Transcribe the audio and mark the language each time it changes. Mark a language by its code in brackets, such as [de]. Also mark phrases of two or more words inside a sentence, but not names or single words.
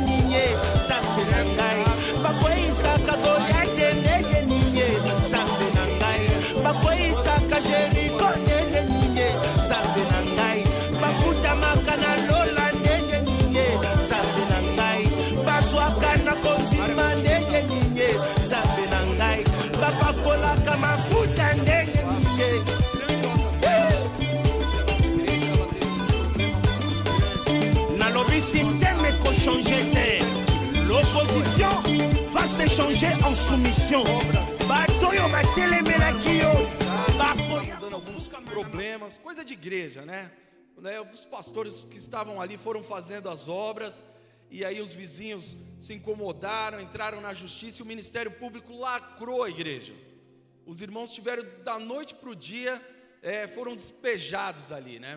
[ln] ninye nzambe na ngai bakweyisaka Goliate ndenge ninye nzambe na ngai bakweyisaka Jeriko ndenge ninye nzambe na ngai bafutamaka na Lola ndenge ninye nzambe na ngai bazwaka na konzima ndenge ninye nzambe na ngai bapakolaka mafuta ndenge ninye nalobi système ekochanger te [fr] l'opposition va se changer en soumission [ln] bato oyo batelemelaki yo [pt] Dando alguns problemas, coisa de igreja, né? Os pastores que estavam ali foram fazendo as obras, e aí os vizinhos se incomodaram, entraram na justiça, e o Ministério Público lacrou a igreja. Os irmãos tiveram da noite para o dia, foram despejados ali, né?